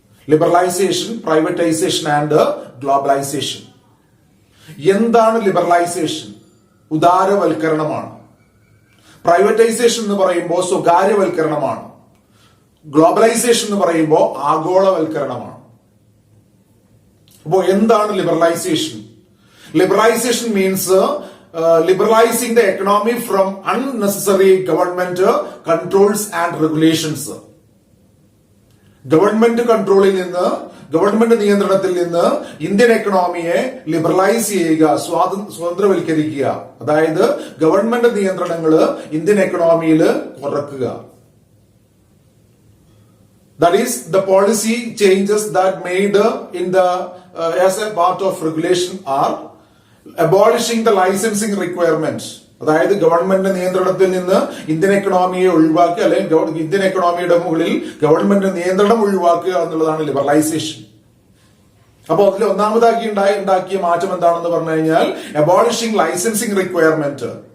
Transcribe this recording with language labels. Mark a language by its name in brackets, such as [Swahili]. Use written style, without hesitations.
[English] Liberalisation, privatisation and globalisation. [Malayalam] എന്താണ് liberalisation? ഉദാരവൽക്കരണമാണ്. Privatisation എന്ന് പറയുമ്പോൾ സ്വകാര്യവൽക്കരണമാണ്. ഗ്ലോബലൈസേഷൻ എന്ന് പറയുമ്പോൾ ആഗോളവൽക്കരണമാണ്. അപ്പോൾ എന്താണ് liberalisation? [English] Liberalization means liberalizing the economy from unnecessary government controls and regulations. [Malayalam] Government കൺട്രോളിൽ നിന്ന്, ഗവൺമെന്റ് നിയന്ത്രണത്തിൽ നിന്ന് ഇന്ത്യൻ എക്കണോമിയെ ലിബറലൈസ് ചെയ്യുക, സ്വതന്ത്രവൽക്കരിക്കുക. അതായത് ഗവൺമെന്റ് നിയന്ത്രണങ്ങൾ ഇന്ത്യൻ എക്കണോമിയിൽ കുറക്കുക. [English] That is the policy changes that made in the as a part of regulation are abolishing the licensing requirement. [Malayalam] അതായത് government നിയന്ത്രണത്തിൽ നിന്ന് ഇന്ത്യൻ എക്കണോമിയെ ഒഴിവാക്കുക, അല്ലെങ്കിൽ ഇന്ത്യൻ എക്കണോമിയുടെ മുകളിൽ ഗവൺമെന്റ് നിയന്ത്രണം ഒഴിവാക്കുക എന്നുള്ളതാണ് ലിബറലൈസേഷൻ. അപ്പോൾ അതിൽ ഉണ്ടാക്കിയ മാറ്റം എന്താണെന്ന് പറഞ്ഞു കഴിഞ്ഞാൽ [English] Abolishing licensing requirement.